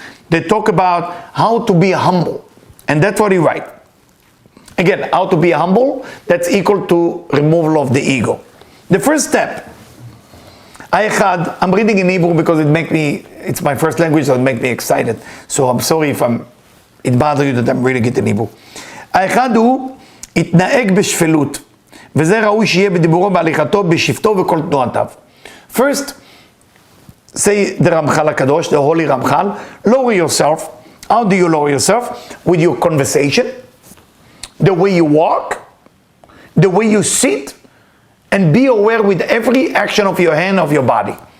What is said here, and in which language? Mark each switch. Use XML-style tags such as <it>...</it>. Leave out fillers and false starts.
<en>They talk about how to be humble. And that's what he writes. Again, how to be humble, that's equal to removal of the ego. The first step, I'm reading in Hebrew because it's my first language, so it makes me excited. So I'm sorry if it bothers you that I'm reading it in Hebrew.</en> <he>האחד הוא התנהג בשפלות, וזה ראוי שיהיה בדיבורו, בהליכתו, בשבטו וכל תנועתיו.</he> <en>First, say the Ramchal HaKadosh, the Holy Ramchal, lower yourself. How do you lower yourself? With your conversation, the way you walk, the way you sit, and be aware with every action of your hand, of your body.</en>